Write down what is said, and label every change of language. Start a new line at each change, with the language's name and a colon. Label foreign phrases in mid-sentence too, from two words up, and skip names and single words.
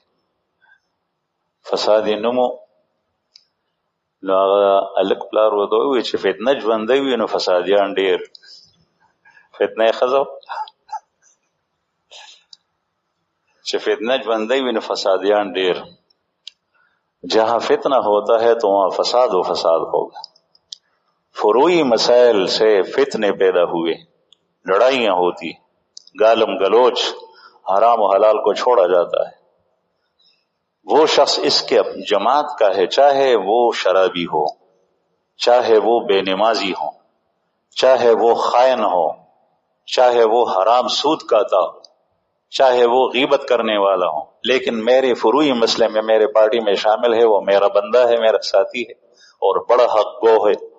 Pashto: فساد یې نومو، نو هغه هلک پلار ورته وویل چې فتنه ژوندی وي نو فسادیان ډېر، فتنه یې ښځه چې فتنه ژوندی وي نو فسادیان ډېر.
Urdu: جہاں فتنہ ہوتا ہے تو وہاں فساد و فساد ہوگا۔ فروعی مسائل سے فتنے پیدا ہوئے، لڑائیاں ہوتی، گالم گلوچ، حرام و حلال کو چھوڑا جاتا ہے۔ وہ شخص اس کے جماعت کا ہے، چاہے وہ شرابی ہو، چاہے وہ بے نمازی ہو، چاہے وہ خائن ہو، چاہے وہ حرام سود کھاتا ہو، چاہے وہ غیبت کرنے والا ہو، لیکن میرے فروعی مسئلے میں میرے پارٹی میں شامل ہے، وہ میرا بندہ ہے، میرا ساتھی ہے اور بڑا حق گو ہے۔